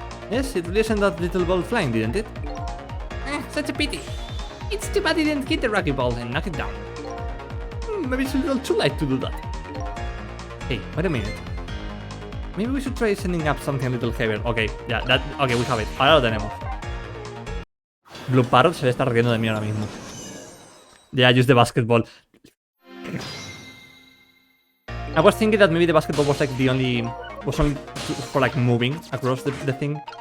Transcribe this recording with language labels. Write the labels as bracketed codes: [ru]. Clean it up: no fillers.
[en] Yes, it really sent that little ball flying, didn't it? Such a pity. It's too bad he didn't hit the rocky ball and knock it down. Maybe it's a little too late to do that. Hey, wait a minute. Maybe we should try sending up something a little heavier. Okay, yeah, okay, we have it. [es] Ahora lo tenemos. Blue Parrot se le está riendo de mí ahora mismo. [en] Yeah, use the basketball. I was thinking that maybe the basketball was like the only... was only for like moving across the thing.